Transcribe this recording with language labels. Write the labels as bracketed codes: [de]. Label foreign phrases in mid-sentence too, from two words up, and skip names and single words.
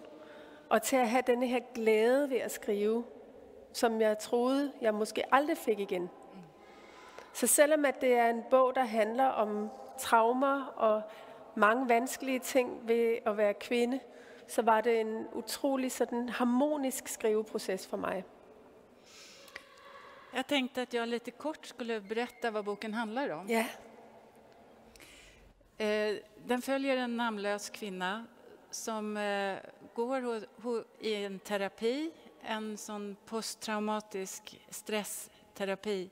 [da] Og til at have denne her glæde ved at skrive, som jeg troede, jeg måske aldrig fik igen. Så selvom at det er en bog, der handler om traumer og mange vanskelige ting ved at være kvinde, så var det en utrolig sådan harmonisk skriveproces for mig. [sv] Jag tänkte att jag lite kort skulle berätta vad boken handlar om. Ja. Den följer en namnlös kvinna som går i en terapi, en sån posttraumatisk stressterapi.